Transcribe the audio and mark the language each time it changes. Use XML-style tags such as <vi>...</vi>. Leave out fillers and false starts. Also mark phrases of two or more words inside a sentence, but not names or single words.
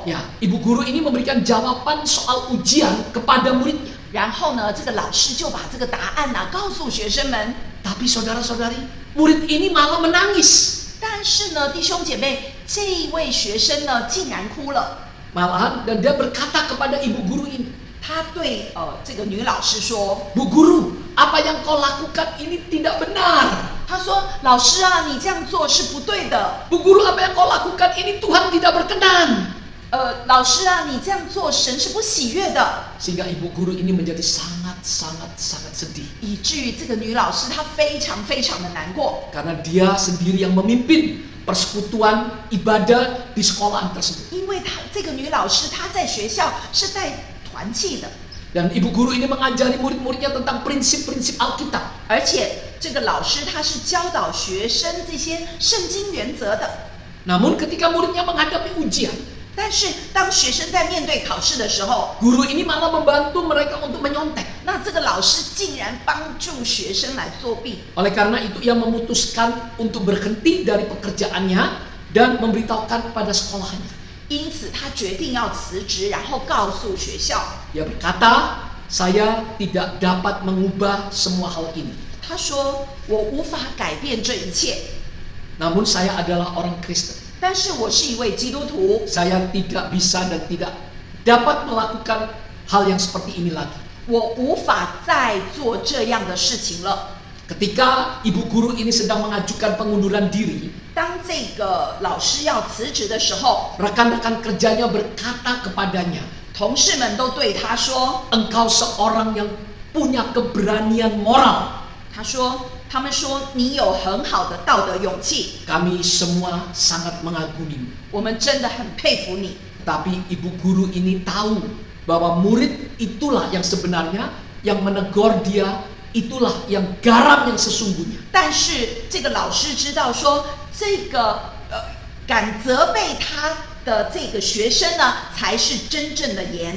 <id>ya, ibu guru ini memberikan jawaban soal ujian kepada muridnya.</id> <zh>然后呢，这个老师就把这个答案告诉学生们。</zh> <id>Tapi saudara-saudari, murid ini malah menangis.</id> <zh>但是呢，弟兄姐妹，这一位学生呢，竟然哭了。</zh> <id>Malahan dan dia berkata kepada ibu guru ini,</id> <zh>他对这个女老师说</zh> <id>Bu guru, apa yang kau lakukan ini tidak benar.</id> <zh>他说：“老师啊，你这样做是不对的。</zh> <id>Bu guru, apa yang kau lakukan ini Tuhan tidak berkenan.</id> <zh>老师啊，你这样做神是不喜悦的。”</zh> <id>Sehingga ibu guru ini menjadi sangat sedih.</id> <zh>以至于这个女老师她非常的难过，</zh> <id>Karena dia sendiri yang memimpin persekutuan ibadah di sekolahan tersebut.</id> <zh>因为这个女老师她在学校是带团契的，</zh> <id>Dan ibu guru ini mengajari murid-muridnya tentang prinsip-prinsip Alkitab.</id> <zh>而且这个老师她是教导学生这些圣经原则的。</zh> <id>Namun ketika muridnya menghadapi ujian,</id> <zh>但是当学生在面对考试的时候，</zh> <id>guru ini malah membantu mereka untuk menyontek.</id> <zh>那这个老师竟然帮助学生来作弊。</zh> <id>Oleh karena itu ia memutuskan untuk berhenti dari pekerjaannya dan memberitahukan kepada sekolahannya.</id> <zh>因此他决定要辞职，然后告诉学校。</zh> <id>Dia berkata, saya tidak dapat mengubah semua hal ini.</id> <zh>他说：“我无法改变这一切，</zh> <id>Namun saya adalah orang Kristen.</id> <zh>但是我是一位基督徒，</zh> <id>Saya tidak bisa dan tidak dapat melakukan hal yang seperti ini lagi.</id> <zh>我无法再做这样的事情了。”</zh> <id>Ketika ibu guru ini sedang mengajukan pengunduran diri,</id> <zh>当这个老师要辞职的时候，</zh> <id>rekan-rekan kerjanya berkata kepadanya,</id> <zh>同事们都对他说</zh> <id>engkau seorang yang punya keberanian moral.</id> <zh>他们说你有很好的道德勇气，</zh> <id>Kami semua sangat mengagumimu.</id> <zh>我们真的很佩服你。</zh> <id>Tapi ibu guru ini tahu bahwa murid itulah yang sebenarnya yang menegur dia, itulah yang garam yang sesungguhnya.</id> <zh>但是这个老师知道说，这个敢责备他的这个学生呢，才是真正的盐。</zh>